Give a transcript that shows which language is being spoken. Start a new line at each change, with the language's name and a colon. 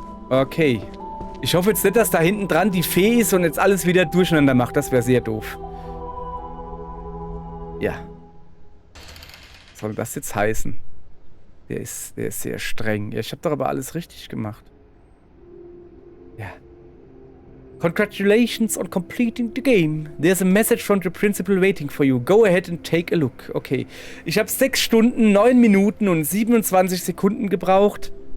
German: Okay. Ich hoffe jetzt nicht, dass da hinten dran die Fee ist und jetzt alles wieder durcheinander macht. Das wäre sehr doof. Ja. Was soll das jetzt heißen? Der ist sehr streng. Ja, ich habe doch aber alles richtig gemacht. Ja.
English: Congratulations on completing the game. There's a message from the principal waiting for you. Go ahead and take a look. Okay.
German: Ich habe 6 Stunden, 9 Minuten und 27 Sekunden gebraucht.